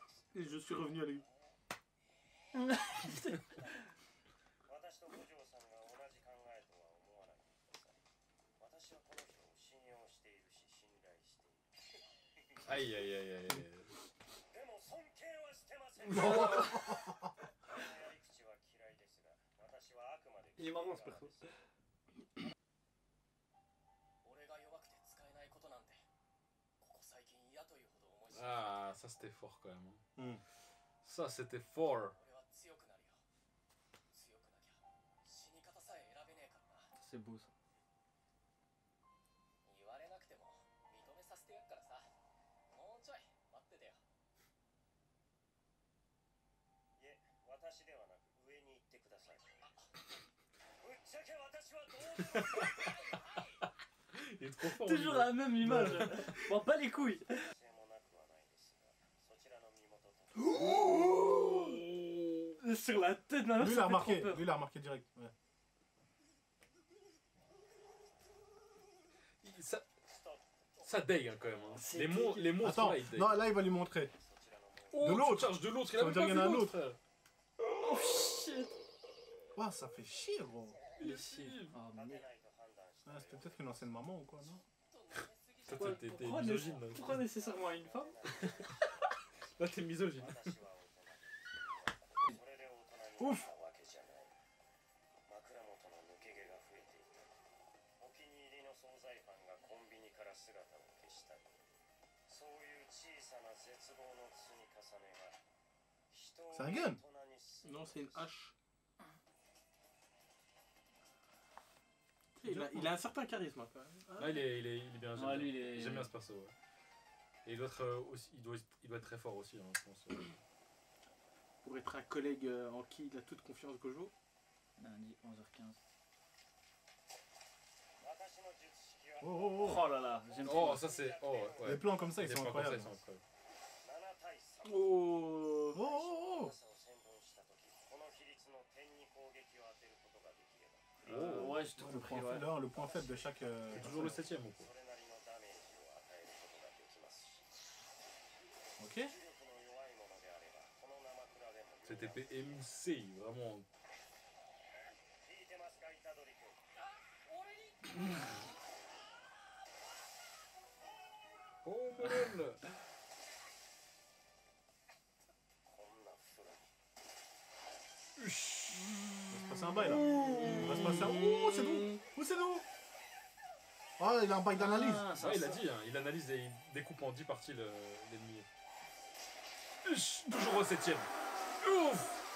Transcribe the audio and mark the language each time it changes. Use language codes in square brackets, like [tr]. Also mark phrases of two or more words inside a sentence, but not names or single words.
[fr] Et je suis revenu à lui. [ja] 私と五条さんが同じ考えとは思わないでください。私はこの人を信用しているし信頼している。 [fr] Aïe aïe aïe aïe. [ja] でも尊敬はしてません。やり口は嫌いですが、私はあくまで [fr] Il est marrant ce perso. [ja] 俺が弱くて使えないことなんて、ここ最近嫌というほど思い知る。 [fr] Ah, ça c'était fort quand même. Hmm. Ça c'était fort. [ja] 俺は強くなるよ。強くなきゃ死に方さえ選べねえからな。 [fr] C'est beau ça. [ja] 言われなくても認めさせてやっからさ。もうちょい待っててよ。いえ、私ではなく上に行ってください。ぶっちゃけ私はどうでも [fr] Il est trop fort. Toujours la même image. Bon, pas les couilles. [ja] 性もなくはないですが、そちらの身元と。 [fr] Sur la tête, là, Lui, il ça a fait remarqué. trop peur. Lui, il a remarqué direct. Ouais. Ça dague hein, quand même. Hein. C'est Les monstres Attends, là, ils daguent. non, là, il va lui montrer. Oh, de l'autre. tu charges de l'autre. Il Ça a veut même dire pas qu'il y en a vu un l'autre, frère. [en] Oh shit. [fr] Ouah, ça fait chier, gros. Les cils. Oh [ja] 勝て [fr] merde. [ja] ないと判断した [fr] Ah, c'était peut-être une ancienne maman ou quoi, non? Toi, t'es Pourquoi, misogyne. Là. pourquoi nécessairement une femme? Là, t'es misogyne. [ja] 私は大人それで大人になったわけじゃない。枕元の抜け毛が増えていた。お気に入りの惣菜パンがコンビニから姿を消したり、そういう小さな絶望の積み重ねが人を [fr] C'est un [ja] 大 [fr] gun. [ja] 人にする。 [fr] Non, c'est une hache. Il a un certain charisme quand même. Là, il est bien. Ouais, lui, il est- J'aime bien ce perso. Ouais. Et l'autre aussi, il doit être très fort aussi, hein, je pense. Pour être un collègue en qui il a toute confiance Gojo. Lundi, 11h15. [ja] 私の術式は [fr] Oh, oh, oh. Oh là là, j'aime Oh, trop. ça c'est. Oh, ouais. Les plans comme ça, ils Les sont plans comme ça, incroyables. ils sont incroyables. [ja] 7 対3。 [fr] Oh. Oh, oh, oh. [ja] 朝を千本したとき、この比率の点に攻撃を当てることができれば、 [fr] Ouais, j'ai tout Le compris, point, ouais. là, le point faible de chaque. C'est toujours le 7ème ou [ja] そ [fr] quoi. [ja] れなりのダメージを与えることができますし、 [fr] Ok. [ja] 重力の弱いものであれば、この生クラでも [fr] Cette épée émoussée, vraiment. [ja] 聞いてますか、イタドリ君。 [fr] Oh, mon [ja] こんな風に。 [fr] Il va se passer un bail là. Il va se passer un. Oh, c'est doux. Oh, c'est doux. Ah, il a un bail d'analyse. Ah, ça, Ouais, il a ça. dit, hein, il analyse et il découpe en 10 parties l'ennemi. Toujours au 7ème. Ouf.